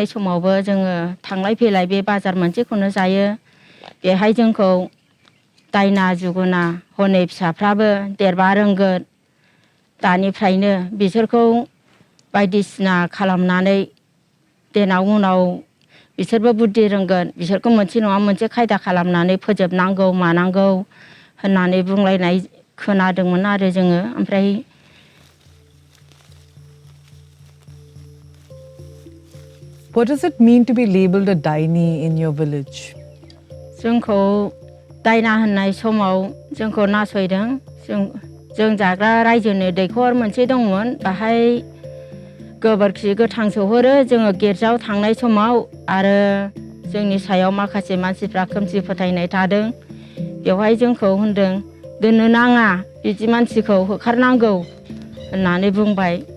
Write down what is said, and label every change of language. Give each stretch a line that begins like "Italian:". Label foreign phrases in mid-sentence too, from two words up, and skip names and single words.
Bodo: समावबो जोङो थांलाय फैलाय बे बाजार मोनसेखौनो जायो बेहाय जोंखौ दायना जुगुना हनै फिसाफ्राबो देरबा रोंगोन दानिफ्रायनो बिसोरखौ बायदिसिना खालामनानै देनां उनाव बिसोरबो बुद्धि रोंगोन बिसोरखौ मोनसे नङा मोनसे खायदा खालामनानै फोजोबनांगौ मानांगौ होननानै बुंलायनाय खोनादोंमोन आरो जोङो ओमफ्राय
English: What does it mean to be labeled a daini in your village?
Bodo: जोंखौ दायना होननाय समाव जोंखौ नासयदों जों जाग्रा रायजोनि दैखर मोनसे दंमोन बाहाय गोबोरखि गोथां सोहरो जोङो गिर्जायाव थांनाय समाव आरो जोंनि सायाव माखासे मानसिफ्रा खोमसि फोथायनाय थादों बेवहाय जोंखौ होनदों दोननो नाङा बिदि मानसिखौ होखारनांगौ होननानै बुंबाय